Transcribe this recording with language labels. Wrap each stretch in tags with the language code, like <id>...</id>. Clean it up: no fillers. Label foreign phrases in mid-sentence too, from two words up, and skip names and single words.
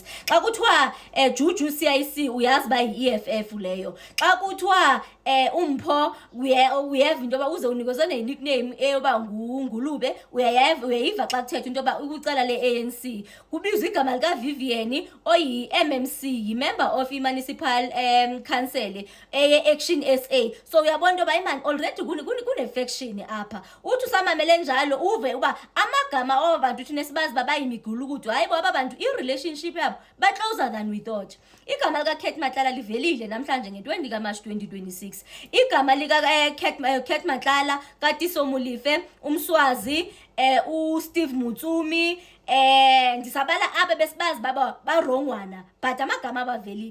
<xh>Xa kuthiwa Juju CIC uyazi ba yi-EFF leyo. Xa kuthiwa uMpho uyeva into yoba uze unikezwe ne-nickname eyoba ngulube, uyayiva xa kuthethwa into yoba ukucala le-ANC kubizwa igama lika Vivian oyi-MMC, yi-</xh> <en>member of</en> <xh>i-</xh> <en>municipal council</en> <xh>eye-Action SA. So uyabona into yoba imani already kune-faction apha. Uthi usamamele njalo uve uba amagama abantu thina sibazi babayimigulukudu, hayi boba abantu i-relationship yabo ba-</xh> <en>closer than we thought.</en> <xh>Igama lika Kate Matlala livelile namhlanje nge-20 kaMarch 2026. Igama lika Kate Matlala, kaTiso Molefe, uMswazi, uSteve Mutsumi, ndisabala abe besibazi baba barongwana, but amagama abavelile.</xh>